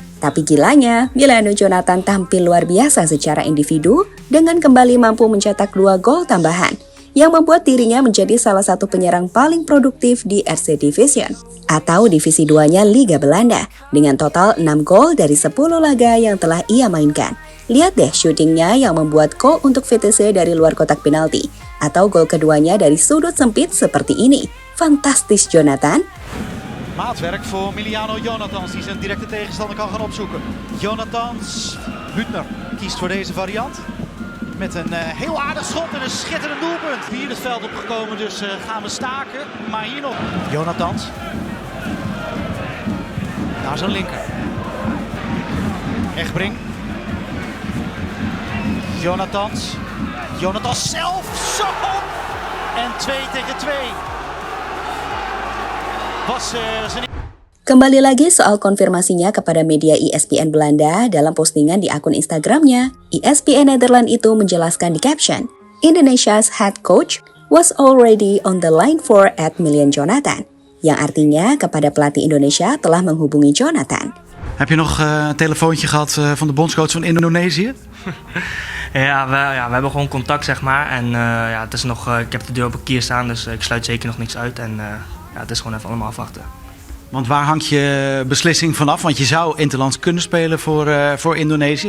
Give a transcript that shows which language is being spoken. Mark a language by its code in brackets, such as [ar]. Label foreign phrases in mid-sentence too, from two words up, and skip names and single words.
[id] Tapi gilanya, Milano Jonathan tampil luar biasa secara individu dengan kembali mampu mencetak 2 gol tambahan, yang membuat dirinya menjadi salah satu penyerang paling produktif di RC Division, atau Divisi 2-nya Liga Belanda, dengan total 6 gol dari 10 laga yang telah ia mainkan. Lihat deh syutingnya yang membuat gol untuk Vitesse dari luar kotak penalti, atau gol keduanya dari sudut sempit seperti ini. Fantastis Jonathan. [nl] Maatwerk voor Miliano Jonathans, die zijn directe tegenstander kan gaan opzoeken. Jonathans, Hüttner kiest voor deze variant. Met een heel aardig schot en een schitterend doelpunt. Hier het veld opgekomen, dus gaan we staken. Maar hier nog Jonathans. Naar zijn linker. Egbring. Jonathans. Jonathans zelf. Zo! En 2 tegen 2. Was zijn... [id] Kembali lagi soal konfirmasinya kepada media ESPN Belanda dalam postingan di akun Instagramnya. ESPN Nederland itu menjelaskan di caption, [en] Indonesia's head coach was already on the line for Milan Jonathan, [id] yang artinya kepada pelatih Indonesia telah menghubungi Jonathan. [nl] Heb je nog een telefoontje gehad van de bondscoach van Indonesië? Ja, we hebben gewoon contact, zeg maar. En het is nog, ik heb de deur op een kier staan, dus ik sluit zeker nog niks uit. En het is gewoon even allemaal afwachten. Want waar hangt je beslissing vanaf? Want je zou interlands kunnen spelen voor Indonesië.